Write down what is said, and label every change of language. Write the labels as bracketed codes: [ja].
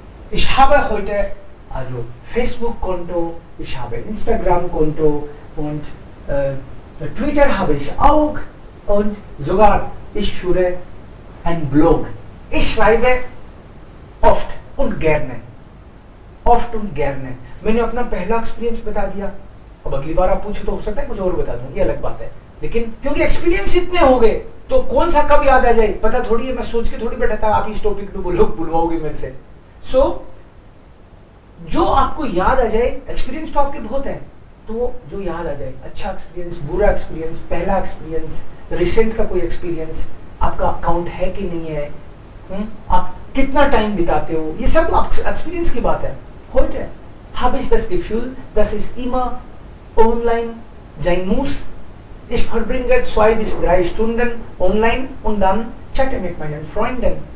[de] Ich habe heute also Facebook-Konto, ich habe Instagram-Konto und Twitter habe ich auch und sogar ich führe einen Blog. Ich schreibe oft und gerne. Oft und gerne. [hi] मैंने अपना पहला experience बता दिया, अब अगली बार आप पूछो तो हो सकता है कुछ और बता दूं, ये अलग बात है, लेकिन क्योंकि एक्सपीरियंस इतने हो गए तो कौन सा कब याद आ जाए पता थोड़ी है, मैं सोच के थोड़ी बैठा था आप इस टॉपिक पे बुलवाओगे मेरे से। सो जो आपको याद आ जाए, एक्सपीरियंस तो आपके बहुत है, तो जो याद आ जाए, अच्छा एक्सपीरियंस, बुरा एक्सपीरियंस, पहला एक्सपीरियंस, रिसेंट का कोई एक्सपीरियंस, आपका अकाउंट है कि नहीं है, आप कितना टाइम बिताते हो, ये सब एक्सपीरियंस की बात है। [de] Heute habe ich das Gefühl, dass es immer online sein muss. Ich verbringe 2 bis 3 Stunden online und dann chatte mit meinen Freunden.